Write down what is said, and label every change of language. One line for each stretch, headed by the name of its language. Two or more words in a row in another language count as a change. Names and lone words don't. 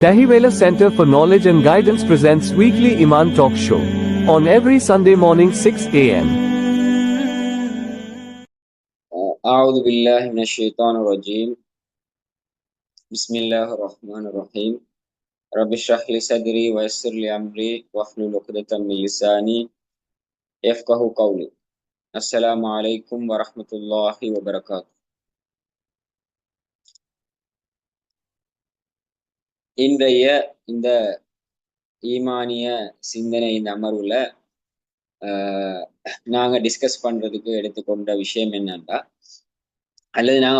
English: Dahivela Center for Knowledge and Guidance presents weekly Iman Talk Show on every Sunday morning 6 a.m.
Arabic: أعوذ بالله من الشيطان الرجيم. بسم الله الرحمن الرحيم. رب اشرح لي صدري ويسر لي أمري واحلل عقدة من لساني يفقهوا قولي. السلام عليكم ورحمة الله وبركاته.
Tamil: இன்றைய இந்த ஈமானிய சிந்தனை இந்த அமர்வுல நாங்க டிஸ்கஸ் பண்றதுக்கு எடுத்துக்கொண்ட விஷயம் என்னன்னா, அல்லது நாங்க